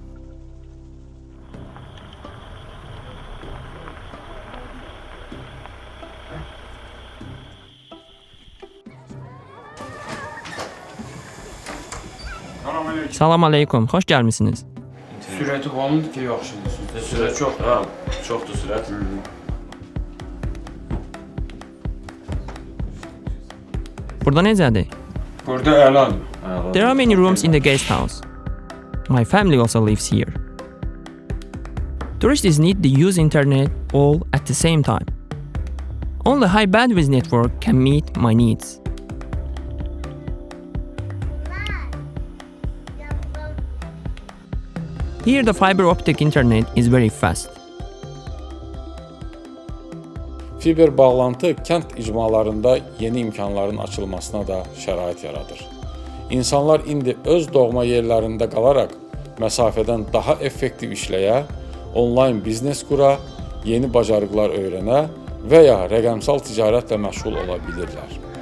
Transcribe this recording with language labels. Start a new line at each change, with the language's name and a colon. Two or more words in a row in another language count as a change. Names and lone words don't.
Azerbaijani: Salam aleykum, xoş gəlmisiniz. Sürəti olmadı ki, yaxşıdır. Sürət çoxdur, ha, çoxdur sürət. Burada necədir? Burada əladır.
English: There are many rooms in the guest house. My family also lives here. Tourists need to use internet all at the same time. Only high bandwidth network can meet my needs. Here the fiber optic internet is very fast.
Azerbaijani: Fiber bağlantı kənd icmalarında yeni imkanların açılmasına da şərait yaradır. İnsanlar indi öz doğma yerlərində qalaraq məsafədən daha effektiv işləyə, onlayn biznes qura, yeni bacarıqlar öyrənə və ya rəqəmsal ticarətlə məşğul ola bilirlər.